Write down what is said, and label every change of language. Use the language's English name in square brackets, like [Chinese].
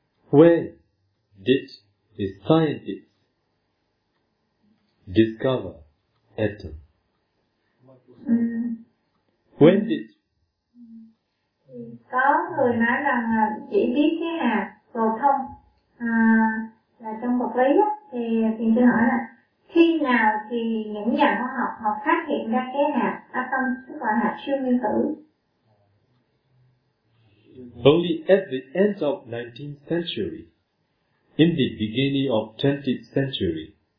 [English] When did the scientists discover atom? When did? [Vietnamese] Có người nói rằng chỉ biết cái hạt proton là trong vật lý á, thì tôi hỏi là khi nào thì những nhà khoa học họ phát hiện ra cái hạt atom, tức là hạt siêu nguyên tử? [English] Only at the end of 19th century, in the beginning of 20th century,